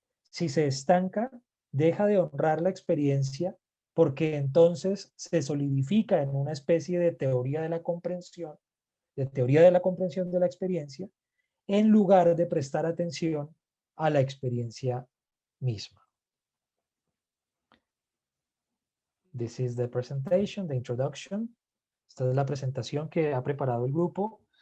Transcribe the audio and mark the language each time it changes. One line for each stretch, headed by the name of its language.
Spanish: Si se estanca, deja de honrar la experiencia porque entonces se solidifica en una especie de teoría de la comprensión, de la experiencia, en lugar de prestar atención a la experiencia misma.
English: This is the presentation, the introduction.
Spanish: Esta es la presentación que ha preparado el grupo.